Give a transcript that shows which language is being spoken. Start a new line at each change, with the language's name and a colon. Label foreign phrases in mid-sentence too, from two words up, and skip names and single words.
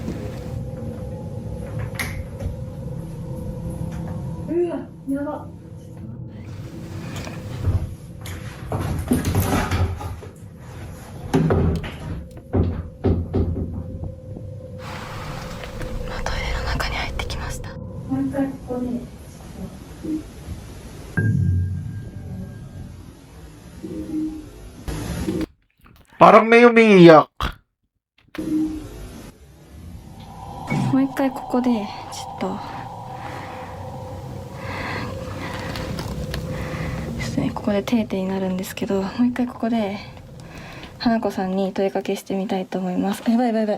Japanese: うわ、やば。トイレの中に入ってきました。もう一回ここで。
Filipino: Parang may umiiyak.
Japanese: もう一回ここでちょっとですね、ここで定点になるんですけど、もう一回ここで花子さんに問いかけしてみたいと思います。やばいやばいやばい。